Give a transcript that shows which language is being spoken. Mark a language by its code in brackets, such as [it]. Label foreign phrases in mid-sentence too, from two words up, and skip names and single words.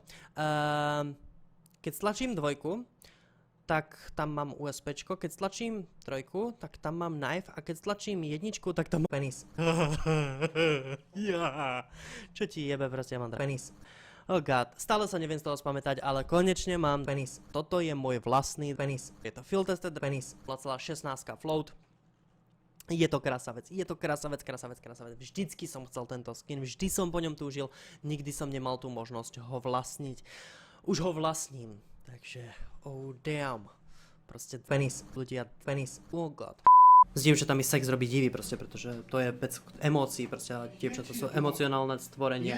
[sk] Keď stlačím dvojku, tak tam mám USPčko, keď stlačím trojku, tak tam mám knife a keď stlačím jedničku, tak tam mám penis. Čo ti jebe, proste ja mám penis. [en] Oh god, [sk] stále sa neviem z toho spamätať, ale konečne mám penis. Toto je môj vlastný penis. Je to [en] field tested [sk] penis, 0,16 float. Je to krásavec. Vždycky som chcel tento skin, vždy som po ňom túžil, nikdy som nemal tú možnosť ho vlastniť. Už ho vlastním, takže [en] oh damn. [sk] Proste penis, ľudia, penis, [en] oh god. [sk] S dievčatami sex robí divy proste, pretože to je vec emócií, proste, ale dievčatá sú emocionálne stvorenia.